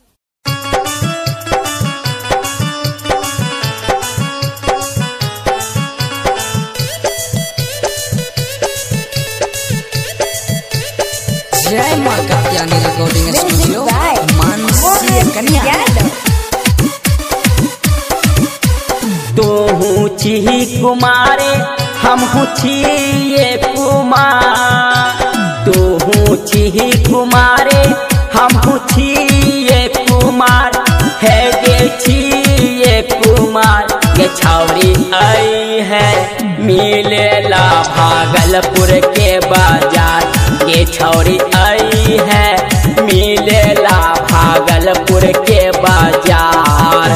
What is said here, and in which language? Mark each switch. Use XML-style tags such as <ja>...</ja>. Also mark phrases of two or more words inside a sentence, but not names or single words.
<hi>जय मां कात्यायनी रिकॉर्डिंग स्टूडियो मानसी कन्या।</hi> <anp>तू हूँ छी कुमारे हम हूँ छिए कुमार, तू हूँ छी कुमारे हम हूँ छिए कुमार, है गे छिए कुमार। ये छौरी आई है मिलेला भागलपुर के बाजार, ये छौरी आई है मिलेला भागलपुर के बाजार।</anp>